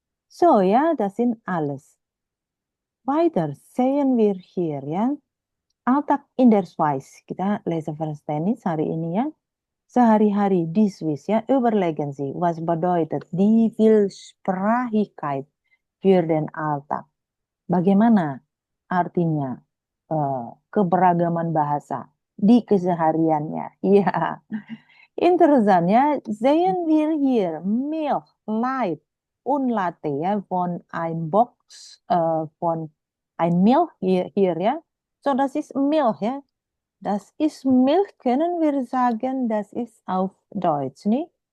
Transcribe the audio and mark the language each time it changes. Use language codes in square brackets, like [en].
[de] So, ja, das sind alles. Weiter sehen wir hier, ja. Alltag in der Schweiz. [id] Kita [de] lesen Verständnis [id] hari ini ya. Sehari-hari di Swiss ya. [de] Überlegen Sie, was bedeutet die Vielsprachigkeit für den Alltag? [id] Bagaimana artinya keberagaman bahasa di kesehariannya? [de] Iya, interessant ya. Sehen wir hier Milch, Light und Latte ya von ein Box von ein Milch hier ja. So, das ist Milch ja. Das ist Milch, können wir sagen, das ist auf Deutsch, nicht?